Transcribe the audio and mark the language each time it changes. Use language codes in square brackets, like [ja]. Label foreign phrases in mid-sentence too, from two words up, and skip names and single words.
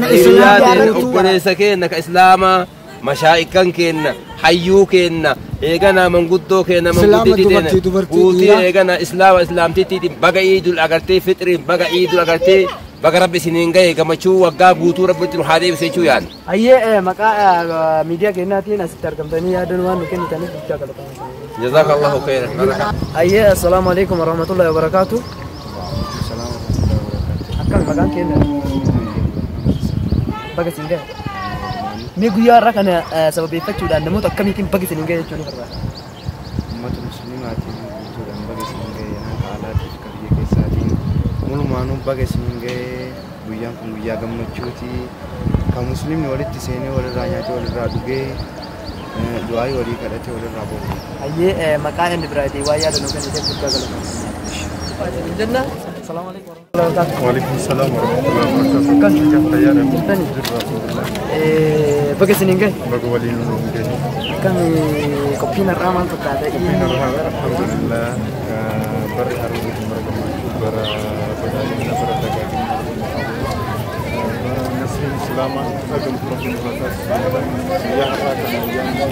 [om] Hiriyyaatiin obboleessa keenya ka islaamaa mashaa'ikan keenya hayyuu keenya eegana manguddoo keenya manguddii keenya guutii eegana islaamtiitiin baga iidul agartee fixriin baga iidul agartee baga rabbi isiniin ga'e gammachuu waggaa guutuu rabbitti nu haa deebisee jechuu yaadna. Ayyee maqaa miidiyaa keenyaatiin asitti argamtanii yaadan waan nu kennitaniif guddaa galatoomna. [ar] جزاك الله خيرا. Ayyee السلام عليكم ورحمة الله وبركاته. [om] Akkam maqaan keenya baga isin ga'e. Mee guyyaa irraa kana sababeeffachuudhaan namoota akkamiitiin baga isin ga'e jechuun barbaada? Uummata musliimaatiin guutuudhaan baga isin ga'e haalaatiif ka biyya keessaatiin walumaanuu baga isin ga'e guyyaan kun guyyaa gammachuuti kan musliimni walitti seenee walirraa nyaatee walirraa dhugee du'aayii walii kadhatee walirraa boqotu. Ayyee maqaa inni biraatii waa yaada nu kenniteef guddaa galatoomna. [ar] Jenna السلام عليكم ورحمة الله وبركاته. وعليكم السلام ورحمة الله وبركاته. [om] Kan Fayyaadha. jirtanii Alhamdulillah. baga isin ga'e. Baga waliin nu ga'e. Kan qophiin har'aa maal fakkaata? Alhamdulillah. Bara haruu bara gammachuu bara badhaadhina bara dagaagina bara nasriin islaamaa agam rabbiin baatas guyyaa har'aa kana guyyaan